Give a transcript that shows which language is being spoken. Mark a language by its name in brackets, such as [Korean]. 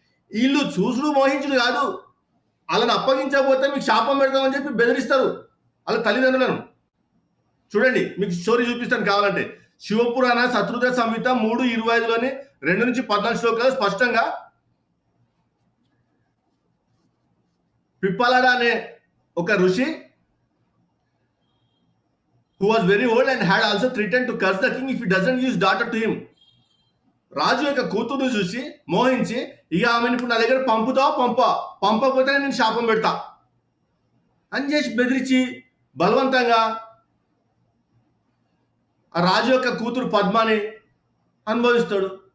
[Telugu] వీళ్ళు చూసుడు మోహించుడు కాదు, వాళ్ళని అప్పగించకపోతే మీకు శాపం పెడతామని చెప్పి బెదిరిస్తారు వాళ్ళ తల్లిదండ్రులను. చూడండి, మీకు స్టోరీ చూపిస్తాను కావాలంటే. శివపురాణ శత్రుఘ్న సంహిత 3:25లోని 2-14 శ్లోకాలు స్పష్టంగా పిప్పలాడ అనే ఒక ఋషి [English] who was very old and had also threatened to curse the king if he doesn't use daughter to him. [Telugu] రాజు యొక్క కూతురుని చూసి మోహించి ఇక ఆమెను ఇప్పుడు నా దగ్గర పంపకపోతే నేను శాపం పెడతా అని చేసి బెదిరించి బలవంతంగా ఆ రాజు యొక్క కూతురు పద్మాని అనుభవిస్తాడు.